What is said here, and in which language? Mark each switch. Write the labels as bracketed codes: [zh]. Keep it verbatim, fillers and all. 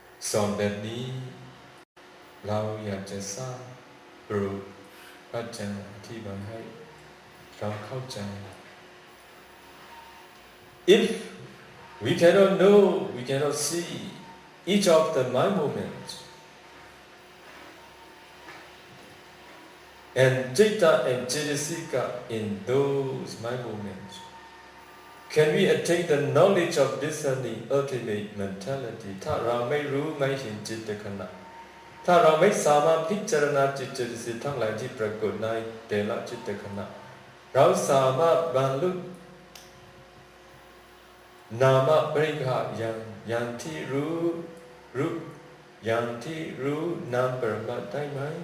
[en] สอนแบบนี้เราอยากจะทราบโปรดพระอาจารย์อธิบายให้เราเข้าใจ If we cannot know we cannot see each of the mind movements and Citta and Cittasika in those mind movements. Can we attain the knowledge of discerning ultimate mentality? [th] ถ้าเราไม่รู้ไม่เห็นจิตขณะถ้าเราไม่สามารถพิจารณาจิตเจตสิกทั้งหลายที่ปรากฏในแต่ละจิตขณะเราสามารถบรรลุนามปริกหะญาณญาณที่รู้รูปญาณที่รู้นามปรมัตถ์ได้ไหม